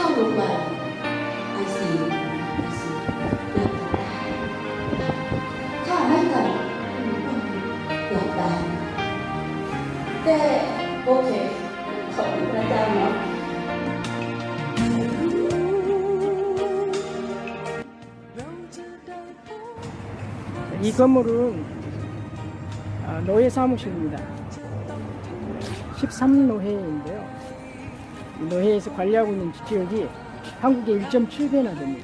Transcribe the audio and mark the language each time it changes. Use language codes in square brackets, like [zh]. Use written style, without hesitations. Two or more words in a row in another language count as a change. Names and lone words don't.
[th] วัน ICU เดินทางได้ถ้าไม่กันหลับได้แต่โอเคขอบคุณพระเจ้าเนาะ [ko] 이 건물은 노예 사무실입니다. 13노회인데요. 이 노회에서 관리하고 있는 지역이 한국의 1.7배나 됩니다.